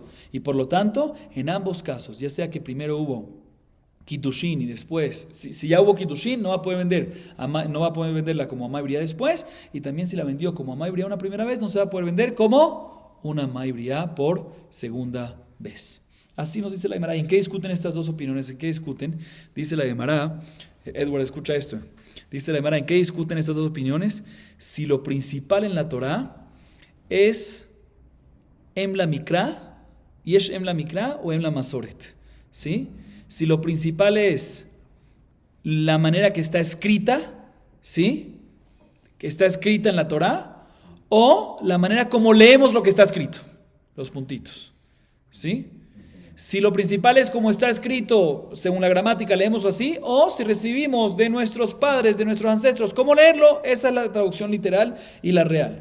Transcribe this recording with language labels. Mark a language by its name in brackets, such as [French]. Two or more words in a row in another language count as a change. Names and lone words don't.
[Spanish] Y por lo tanto, en ambos casos, ya sea que primero hubo kiddushin y después, si ya hubo kiddushin, no va a poder venderla como [Hebrew] אמה עבריה [Spanish] después, y también si la vendió como [Hebrew] אמה עבריה [Spanish] una primera vez, no se va a poder vender como una [Hebrew] אמה עבריה [Spanish] por segunda vez. Así nos dice la Gemara. ¿En qué discuten estas dos opiniones? ¿En qué discuten? Dice la Gemara, Edward, escucha esto. Dice la Gemara, ¿en qué discuten estas dos opiniones? Si lo principal en la Torá es [Hebrew] אם למקרא, ¿יש אם למקרא או אם למסורת? [Spanish] ¿Sí? Si lo principal es la manera que está escrita, ¿sí? Que está escrita en la Torá, o la manera como leemos lo que está escrito, los puntitos, ¿sí? Si lo principal es como está escrito, según la gramática, leemos así, o si recibimos de nuestros padres, de nuestros ancestros, cómo leerlo, esa es la traducción literal y la real.